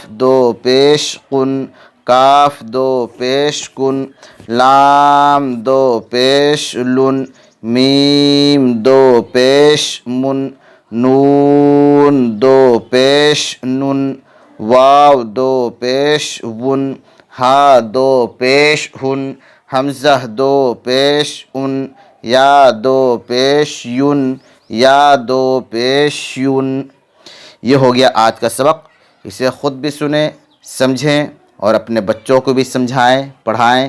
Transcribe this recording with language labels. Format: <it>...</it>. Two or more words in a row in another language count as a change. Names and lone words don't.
<ur>دو پیش قن، کاف دو پیش کن، لام دو پیش لن، میم دو پیش من، نون دو پیش نن، واو دو پیش ون، ہا دو پیش ہن، حمزہ دو پیش ان، یا دو پیش یون، یا دو پیش یون. یہ ہو گیا آج کا سبق. اسے خود بھی سنیں، سمجھیں اور اپنے بچوں کو بھی سمجھائیں، پڑھائیں.</ur>